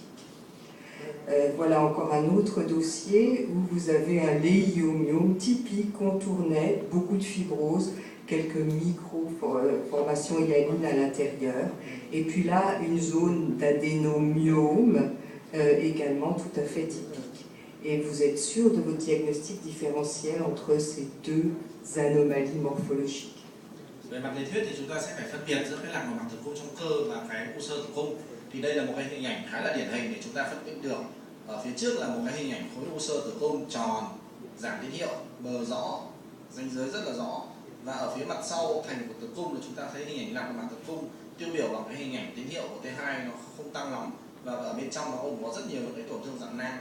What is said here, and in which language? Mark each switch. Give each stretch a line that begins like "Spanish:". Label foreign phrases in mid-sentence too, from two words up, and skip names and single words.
French: Voilà encore un autre dossier où vous avez un léiomyome typique, contour net, beaucoup de fibrose, quelques micro-formations hyaline à l'intérieur. Et puis là, une zone d'adénomiome également tout à fait typique. Et vous êtes sûr de votre diagnostic différentiel entre ces deux anomalies morphologiques.
Vietnamese: Về mặt lý thuyết thì chúng ta sẽ phải phân biệt giữa cái lạc mạc tử cung trong cơ và cái u sơ tử cung. Thì đây là một cái hình ảnh khá là điển hình để chúng ta phân tích được. Ở phía trước là một cái hình ảnh khối u sơ tử cung tròn, giảm tín hiệu, bờ rõ, ranh giới rất là rõ. Và ở phía mặt sau thành của tử cung là chúng ta thấy hình ảnh lạc mạc tử cung tiêu biểu bằng cái hình ảnh tín hiệu của T2 nó không tăng lắm và ở bên trong nó cũng có rất nhiều những cái tổn thương dạng nang.